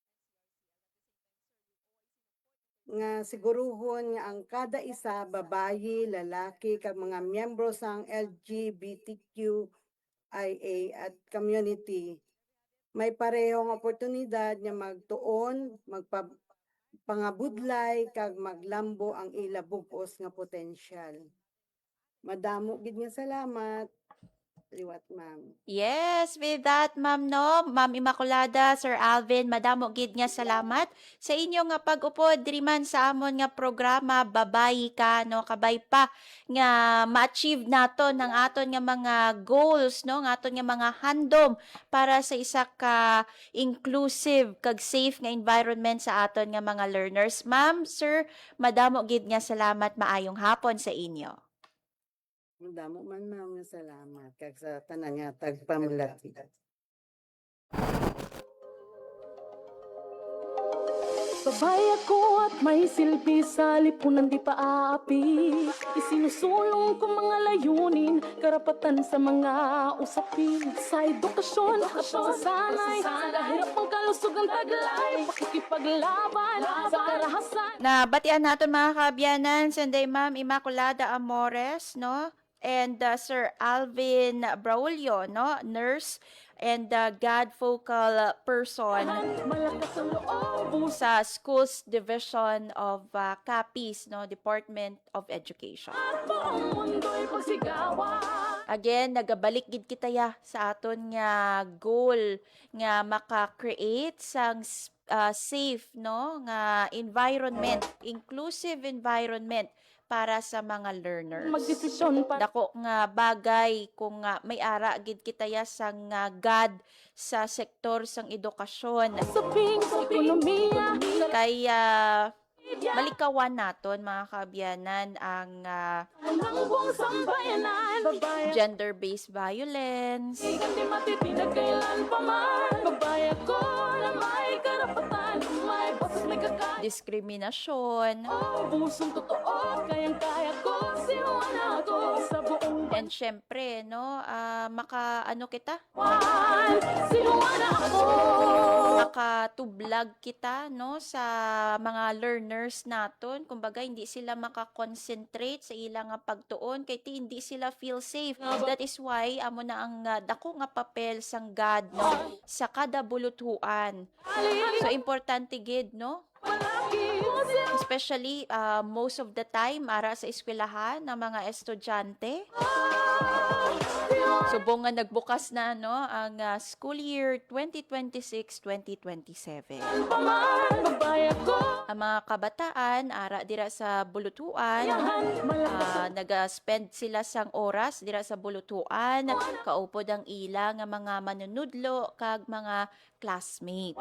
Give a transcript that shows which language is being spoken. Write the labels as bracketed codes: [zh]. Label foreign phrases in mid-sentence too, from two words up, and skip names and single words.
[hil] nga siguruhon nga ang kada isa, babayi, lalaki kag mga miyembro sang LGBTQIA at community may parehong oportunidad nga magtuon, pangabudlay kag maglambo ang ila bug-os nga potensyal. Madamo gid nga salamat. Liwat, ma'am. [en] Yes, with that, [hil] ma'am, no? Ma'am Immaculada, Sir Alvin, madamo gid nga salamat sa inyo nga pag-upod diri man sa amon nga programa Babayi Ka, no? Kabay pa nga ma-achieve naton ang aton nga mga goals, no? Ng aton nga mga handom para sa isa ka inclusive kag safe nga environment sa aton nga mga learners. Ma'am, sir, madamo gid nga salamat, maayong hapon sa inyo. Madamo man, ma'am, nga salamat kag sa tanan nga tagpamalati. [tl] Babay ako at may silbi sa lipunan di pa aapi. Isinusulong ko mga layunin, karapatan sa mga usapin. Sa edukasyon at pagsasanay, dahil ang kalusugan taglay, pakikipaglaban sa karahasan. [hil] Nabatian naton mga kaabyanan, Sunday Ma'am Immaculada Amores, no? [en] And Sir Alvin Braulio, no? Nurse and GAD focal person sa Schools Division of Capiz, no? Department of Education. [hil] Again, nagabalik gid kita sa aton nga goal nga maka-create sang safe, no, nga environment, [en] inclusive environment [hil] para sa mga learners. Magdesisyon pa. Dako nga bagay kung may ara gid kita sang GAD sa sektor sang edukasyon. Sa ekonomiya. Kaya malikawan naton mga kaabyanan ang [en] gender-based violence. [tl] Hindi matitinag kailan pa man. Babay ako na may karapatan, may boses, may diskriminasyon, Pusong totoo, kayang-kaya ko, sinuwan ako sa buong [hil] and syempre, no, ano kita? [tl] sinuwan ako. [hil] Makatublag kita, no, sa mga learners naton. Kumbaga, hindi sila makakonsentrate sa ilang nga pagtuon kay hindi sila [en] feel safe. That is why [hil] amo na ang dako nga papel sang God, no, sa kada buluthuan. So importante gid, no, especially [en] most of the time [hil] ara sa eskwelahan ng mga estudyante. Subong nga nagbukas na, no, ang [en] school year [hil] 2026-2027. Ang mga kabataan ara dira sa buluthuan, nag-spend sila sang oras dira sa buluthuan, kaupod ang ila nga mga manunudlo kag mga classmates.